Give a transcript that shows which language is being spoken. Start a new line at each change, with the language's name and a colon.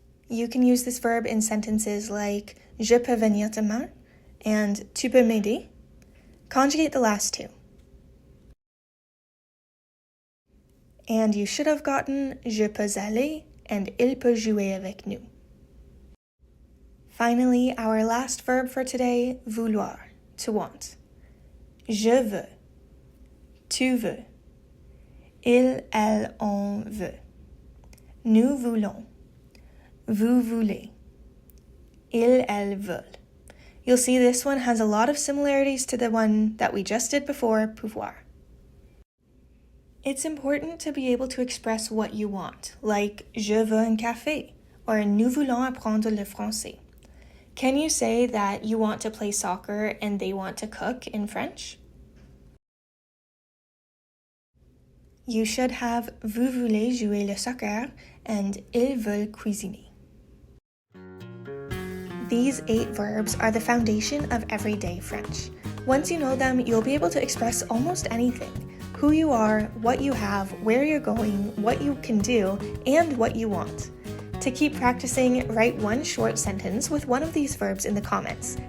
English: You can use this verb in sentences like
French: je peux venir demain
English: and
French: tu peux m'aider.
English: Conjugate the last two. And you should have gotten
French: je peux aller and il peut jouer avec nous.
English: Finally, our last verb for today, vouloir, to want.
French: Je veux, tu veux, il, elle, on veut, nous voulons, vous voulez, ils, elles veulent.
English: You'll see this one has a lot of similarities to the one that we just did before, pouvoir. It's important to be able to express what you want, like
French: je veux un café,
English: or
French: nous voulons apprendre le français.
English: Can you say that you want to play soccer and they want to cook in French? You should have
French: vous voulez jouer le soccer and ils veulent cuisiner.
English: These 8 verbs are the foundation of everyday French. Once you know them, you'll be able to express almost anything. Who you are, what you have, where you're going, what you can do, and what you want. To keep practicing, write one short sentence with one of these verbs in the comments.